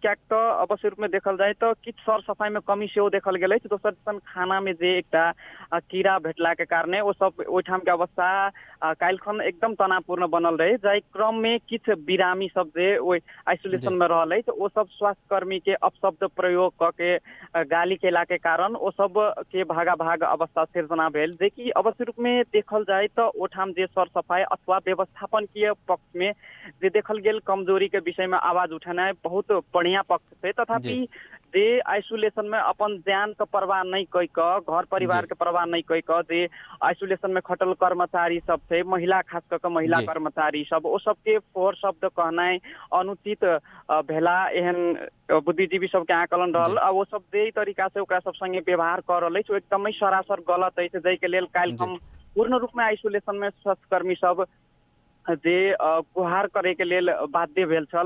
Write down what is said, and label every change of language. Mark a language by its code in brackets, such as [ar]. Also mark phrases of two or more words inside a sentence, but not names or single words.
[mai] क्या तो अवश्य रूप में देखल जाए तो किछु सर सफाई में कमी सेहो देखल गेल अछि। दोसर दिसन खाना में जे एकटा कीड़ा भेटला के कारणे ओ सब ओहिठाम के अवस्था काल्हिखन एकदम तनावपूर्ण बनल रहे, जाहि क्रम में किछु बिरामी सब जे ओहि आइसोलेशन में रहल अछि ओ सब स्वास्थ्य कर्मी के अपशब्द प्रयोग क के गाली केला के कारण ओ सब के भागा भाग अवस्था सिर्जना भेल। जे कि अवश्य रूप में देखल जाए तो ओठाम जे सर सफाई अथवा व्यवस्थापन के पक्ष में जे देखल गेल कमजोरी के विषय में आवाज उठाना बहुत बढ़िया पक्ष है। तथापि जे आइसोलेशन में अपन जान के परवाह नहीं कई क, घर परिवार के परवाह नहीं कई क, जे आइसोलेशन में खटल कर्मचारी सब थे, महिला खास करके महिला कर्मचारी सब ओ सबके फोर शब्द कहना अनुचित भेला एहन बुद्धिजीवी सबके आकलन रहल। वो सब जे तरीका से ओकरा सब संगे व्यवहार कर रहल अछि एकदमै सरासर गलत अछि, जाहि के लेल काल्हि हम पूर्ण रूप में आइसोलेशन में स्वास्थ्य कर्मी सब जे गुहार करे के लेल बाध्य भेल छल।